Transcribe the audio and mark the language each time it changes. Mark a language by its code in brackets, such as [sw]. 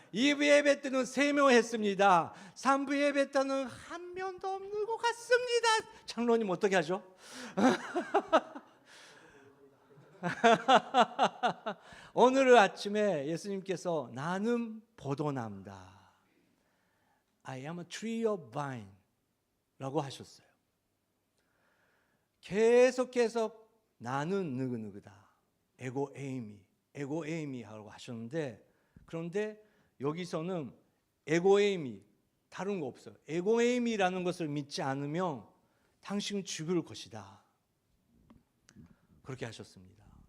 [ko] 2부 예배 때는 3명 했습니다. 3부 예배 때는 한 명도 없는 것 같습니다. 장로님 어떻게 하죠? 오늘 아침에 예수님께서 나는 포도나무다. [en] I am a tree of vine [ko] 라고 하셨어요. 계속 나는 누구누구다. 에고에이미 하고 하셨는데 그런데 여기서는 에고에이미 다른 거 없어요. 에고에이미라는 것을 믿지 않으면 당신 죽을 것이다. 그렇게 하셨습니다.